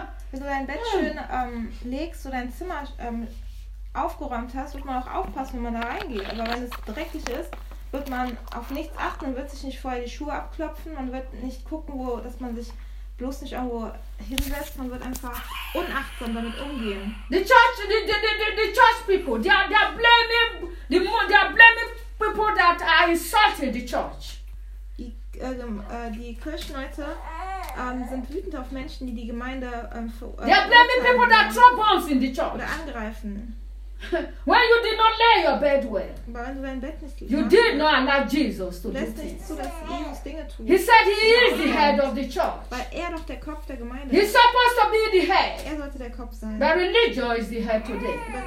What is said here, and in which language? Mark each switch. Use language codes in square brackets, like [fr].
[de] Wenn du dein Bett schön legst, so dein Zimmer aufgeräumt hast, wird man auch aufpassen, wenn man da reingeht. Aber wenn es dreckig ist, wird man auf nichts achten, man wird sich nicht vorher die Schuhe abklopfen, man wird nicht gucken, wo, dass man sich bloß nicht irgendwo hinsetzt, man wird einfach unachtsam damit umgehen. [en] The church, the church people, they are blaming people that are insulting the church. [de] Die Kirchenleute sind wütend auf Menschen, die Gemeinde [en] they are blaming people that throw bombs in the church. [de] Oder angreifen. [en] When you did not lay your bed well, you did not allow Jesus to do things. He said he is the head of the church. He's supposed to be the head. But religion is the head today.